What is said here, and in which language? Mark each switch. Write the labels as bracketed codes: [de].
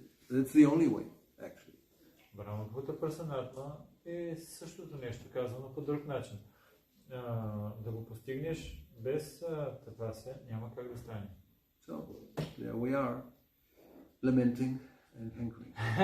[en] It's the only way, actually. [sa] Brahma Bhuta Prasanatma [bg] е същото нещо, казано по друг начин. Да го постигнеш без тапасия, няма как да стане. [en] So, there we are, lamenting and hankering.